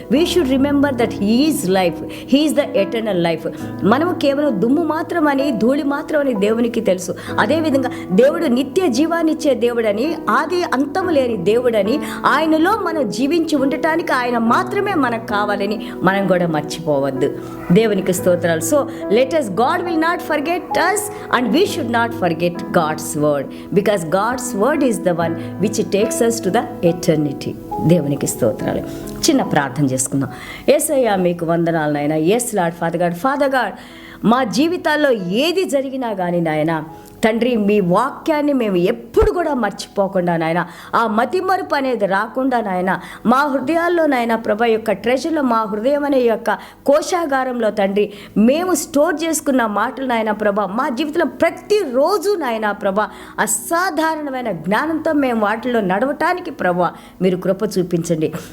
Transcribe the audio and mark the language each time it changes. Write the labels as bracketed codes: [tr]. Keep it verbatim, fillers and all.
[en] We should remember that he is life, he is the eternal life. [te] మనము కేవలం దుమ్ము మాత్రం అని, ధూళి మాత్రం అని దేవునికి తెలుసు. అదేవిధంగా దేవుడు నిత్య జీవాన్నిచ్చే దేవుడని, ఆది అంతము లేని దేవుడని, ఆయనలో మనం జీవించి ఉండటానికి ఆయన మాత్రమే మనకు కావాలని మనం కూడా మర్చిపోవద్దు. దేవునికి స్తోత్రాలు. [en] So let us, God will not forget us and we should not forget God's word, because God's word is the one which takes us to the eternity. [te] దేవునికి స్తోత్రాలు. చిన్న ప్రార్థన చేసుకుందాం. యేసయ్యా, మీకు వందనాలు నాయనా. [en] yes Lord Father God, [te] father God మా జీవితాల్లో ఏది జరిగినా కానీ నాయనా తండ్రి, మీ వాక్యాన్ని మేము ఎప్పుడు కూడా మర్చిపోకుండా నాయన, ఆ మతిమరుపు అనేది రాకుండా నాయన, మా హృదయాల్లో నాయన ప్రభా యొక్క ట్రెజర్లో, మా హృదయం అనే యొక్క కోశాగారంలో తండ్రి మేము స్టోర్ చేసుకున్న మాటలు నాయన ప్రభా మా జీవితంలో ప్రతిరోజు నాయన ప్రభా అసాధారణమైన జ్ఞానంతో మేము వాటిలో నడవటానికి ప్రభా మీరు కృప చూపించండి.